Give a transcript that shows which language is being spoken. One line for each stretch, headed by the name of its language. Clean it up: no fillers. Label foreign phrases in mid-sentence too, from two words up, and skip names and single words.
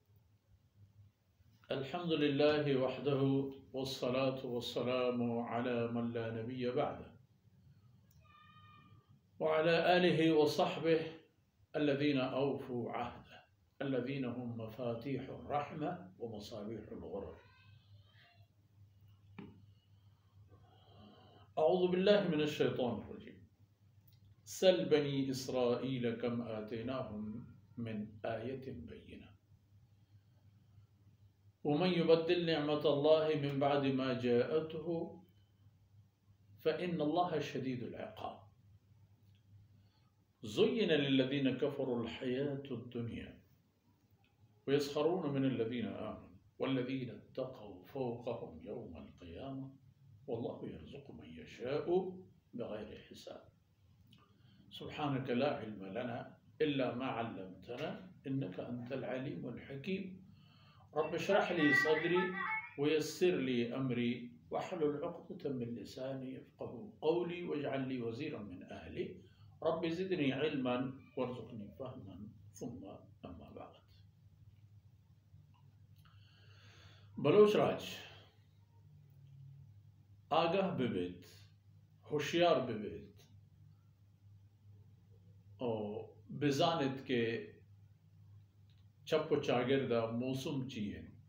Arabic: الحمد لله وحده والصلاة والسلام على من لا نبي بعده وعلى آله وصحبه الذين أوفوا عهده الذين هم مفاتيح الرحمة ومصابيح الغرر. أعوذ بالله من الشيطان الرجيم. سل بني إسرائيل كم آتيناهم من آية بينة ومن يبدل نعمة الله من بعد ما جاءته فإن الله شديد العقاب. زين للذين كفروا الحياة الدنيا ويسخرون من الذين آمنوا والذين اتقوا فوقهم يوم القيامة والله يرزق من يشاء بغير حساب. سبحانك لا علم لنا إلا ما علمتنا إنك أنت العليم الحكيم. رب اشرح لي صدري ويسر لي أمري واحلل عقدة من لساني يفقهوا قولي واجعل لي وزيرا من أهلي رب زدني علما وارزقني فهما ثم أما بعد.
Baluchi: बलोच राज आगाह बिबेत, होशियार बिबेत और बिजानित के चप्पो चागिरदा मौसम चीन